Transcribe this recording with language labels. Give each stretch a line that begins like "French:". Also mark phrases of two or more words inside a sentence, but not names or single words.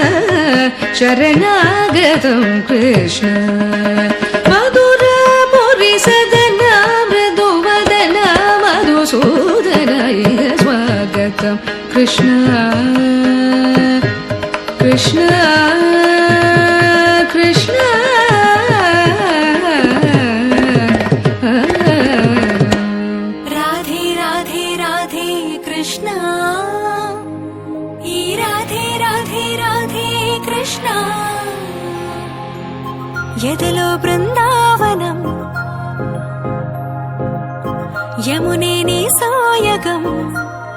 Kannada: ಶರಣಾಗತಂ ಕೃಷ್ಣ ಮಧುರ ಮುರಿ ಸದನ ಮೃದುವದನ ಮಧುಸೂದನ ಈಗ ಸ್ವಾಗತಂ ಕೃಷ್ಣ ಕೃಷ್ಣ ಕೃಷ್ಣ
Telugu: రాధే రాధే రాధే కృష్ణ ఈ రాధే రాధే రాధే కృష్ణ ఎదలో బృందావనం యమునే నీ సాయగం